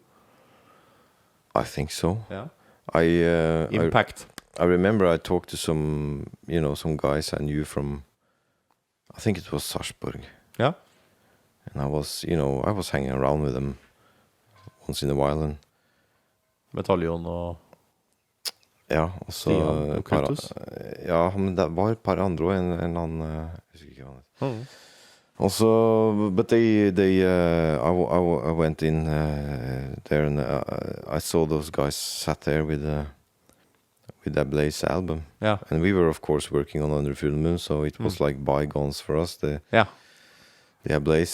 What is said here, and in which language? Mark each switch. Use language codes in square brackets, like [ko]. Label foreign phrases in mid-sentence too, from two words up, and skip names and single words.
[en] I think so. Yeah. Impact. I remember I talked to some guys I knew from, I think it was Sarpsborg. Yeah. And I was hanging around with them once in a while. And [no] Medaljon og ja, og så ja, men det var et par andre og en annen jeg husker ikke hva han het. [en] Also, but I went in there and I saw those guys sat there with that Blaze album. Yeah. And we were of course working on Under Full Moon, so it was like bygones for us. The Blaze.